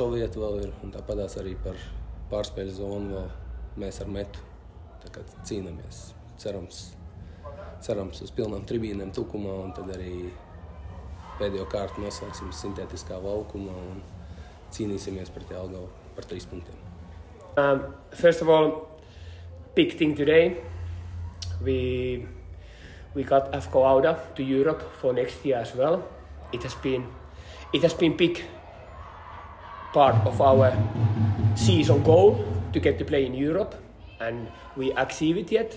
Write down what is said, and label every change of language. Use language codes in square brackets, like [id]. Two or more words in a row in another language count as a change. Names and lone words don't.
[lv] vietu vēl ir, un tāpēc arī par pārspēļu zonu vēl. Mēs ar metu tā kā cīnāmies. Cerams uz pilnām tribīnēm Tukumā, un tad arī pēdējo kārtu noslēgsim sintētiskā laukumā un cīnīsimies pret Jelgavu par 3 punktiem. [en] First of all, big thing today. We got FK Auda to Europe for next year as well. It has been big part of our season goal to get to play in Europe, and we achieved it.